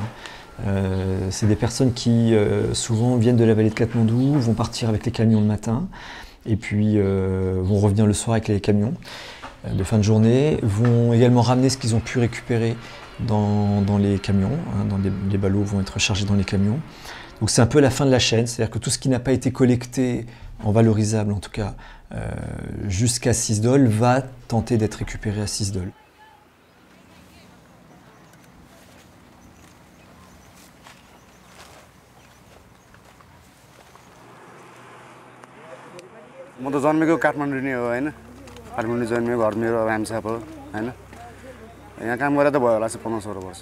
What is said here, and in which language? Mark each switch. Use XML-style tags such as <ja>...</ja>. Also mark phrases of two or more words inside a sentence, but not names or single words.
<fr>C'est des personnes qui souvent viennent de la vallée de Katmandou, vont partir avec les camions le matin et puis vont revenir le soir avec les camions de fin de journée, vont également ramener ce qu'ils ont pu récupérer dans les camions, hein, les ballots vont être chargés dans les camions. Donc c'est un peu la fin de la chaîne, c'est-à-dire que tout ce qui n'a pas été collecté, en valorisable en tout cas, jusqu'à Sisdol, va tenter d'être récupéré à Sisdol.</fr> <ne>म त जन्मेको काठमाडौँ नै हो हैन। काठमाडौँ जन्मेको घर मेरो रामछाप हो हैन। यहाँ काम गरेर त भयो होला 15-16 वर्ष।</ne>